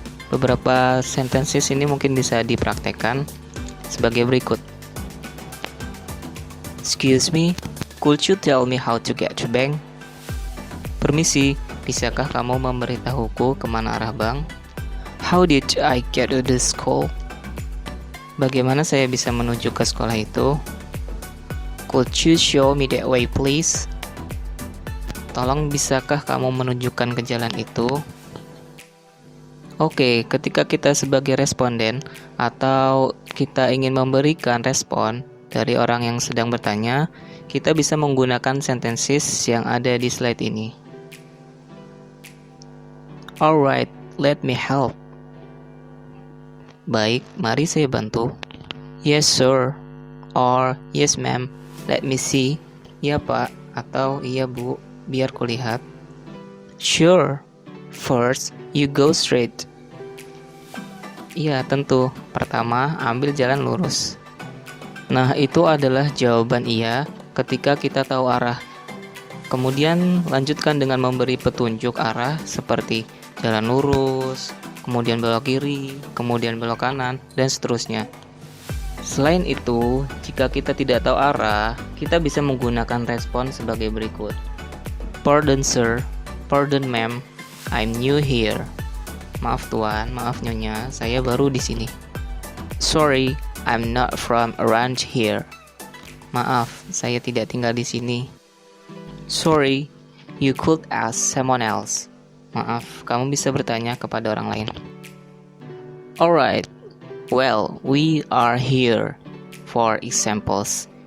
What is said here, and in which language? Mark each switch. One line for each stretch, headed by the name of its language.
Indonesian: Beberapa sentences ini mungkin bisa dipraktekkan sebagai berikut.
English: Excuse me, could you tell me how to get to bank?
Indonesian: Permisi, bisakah kamu memberitahuku kemana arah bank?
English: How did I get to the school?
Indonesian: Bagaimana saya bisa menuju ke sekolah itu?
English: Could you show me that way please?
Indonesian: Tolong bisakah kamu menunjukkan ke jalan itu? Oke, ketika kita sebagai responden atau kita ingin memberikan respon dari orang yang sedang bertanya, kita bisa menggunakan sentences yang ada di slide ini.
English: Alright, let me help.
Indonesian: Baik, mari saya bantu.
English: Yes sir, or yes ma'am, let me see.
Indonesian: Ya pak, atau iya bu, biar kulihat.
English: Sure, first you go straight.
Indonesian: Iya tentu, pertama ambil jalan lurus. Nah itu adalah jawaban iya ketika kita tahu arah. Kemudian lanjutkan dengan memberi petunjuk arah seperti jalan lurus, kemudian belok kiri, kemudian belok kanan, dan seterusnya. Selain itu, jika kita tidak tahu arah, kita bisa menggunakan respon sebagai berikut.
English: Pardon sir, pardon ma'am, I'm new here.
Indonesian: Maaf tuan, maaf nyonya, saya baru di sini.
English: Sorry, I'm not from around here.
Indonesian: Maaf, saya tidak tinggal di sini.
English: Sorry, you could ask someone else.
Indonesian: Maaf, kamu bisa bertanya kepada orang lain.
English: Alright, well, we are here for examples.